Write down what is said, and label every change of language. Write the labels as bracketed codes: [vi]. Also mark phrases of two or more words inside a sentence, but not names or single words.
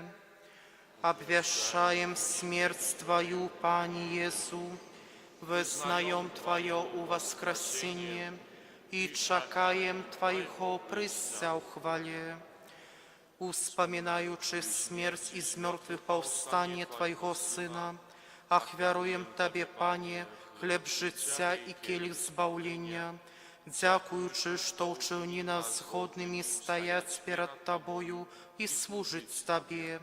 [be] Абвяшчаем смерць Твою, Пане Езу, вызнаем Твое уваскрасенье и чакаем Твоего прыцця ў хвале. Успамінаючы смерць і з мёртвых паўстанне Твайго Сына, ахвяруем Табе, Пане, хлеб жыцця і келіх збаўлення, дзякуючы, што ўчыні нас згоднымі стаяць перад Табою і служыць Табе.